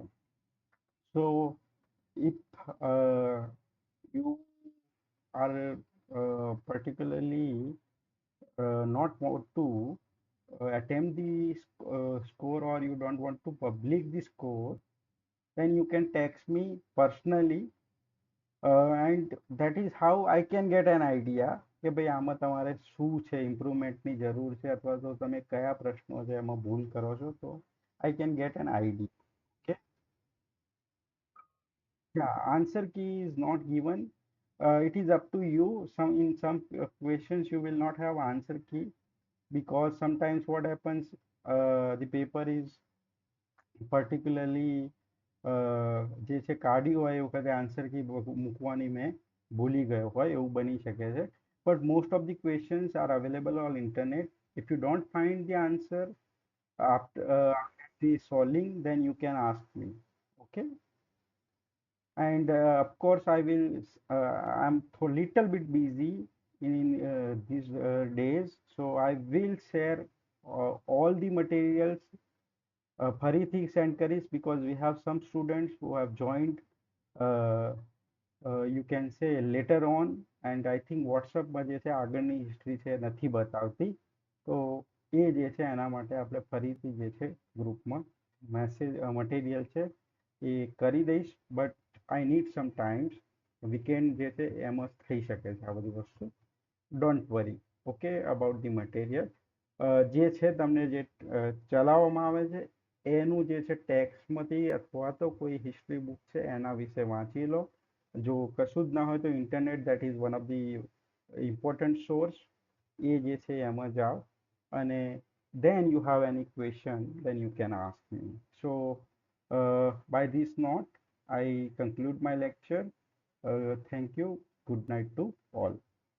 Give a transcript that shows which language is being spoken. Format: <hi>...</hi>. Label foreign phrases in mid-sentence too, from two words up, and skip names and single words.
<en>So if uh, you are particularly not want to attempt the score, or you don't want to publish the score, then you can text me personally, and that is how I can get an idea</en> <gu>કે ભાઈ આમાં તમારે શું છે ઇમ્પ્રુવમેન્ટની જરૂર છે અથવા તો તમે કયા પ્રશ્નો છે એમાં ભૂલ કરો છો તો</gu> <en>I can get an idea. Okay. Yeah, answer key is not given. It is up to you. Some questions you will not have answer key, because sometimes what happens, the paper is particularly</en> <gu>જે છે કાઢ્યું હોય એ વખતે આન્સર કી મૂકવાની મેં ભૂલી ગયો હોય એવું બની શકે છે.</gu> <en>But most of the questions are available on internet. If you don't find the answer after the solving, then you can ask me. Okay. And of course I will I'm a little bit busy in these days, so I will share all the materials</en> <gu>ફરીથી send કરીશ,</gu> <en>because we have some students who have joined uh, you can say later on, and I think</en> <gu>WhatsApp માં જે છે આગળની હિસ્ટ્રી છે નથી બતાવતી, તો એ જે છે એના માટે આપણે ફરીથી જે છે ગ્રુપમાં મેસેજ મટીરિયલ છે એ કરી દઈશ.</gu> <en>But I need some times,</en> <gu>વીકેન્ડ જે છે એમાં થઈ શકે છે આ બધી વસ્તુ.</gu> <en>Don't worry. Okay, about the material</en> <gu>જે છે તમને જે ચલાવવામાં આવે છે એનું જે છે ટેક્સ્ટમાંથી અથવા તો કોઈ</gu> <en>history book</en> <gu>છે એના વિશે વાંચી લો. જો કશું જ ના હોય તો</gu> <en>ઇન્ટરનેટ, that is one of the important source,</en> <gu>એ જે છે એમાં જાઓ, અને</gu> <en>then you have any question, then you can ask me. So by this note I conclude my lecture. Thank you. Good night to all.</en>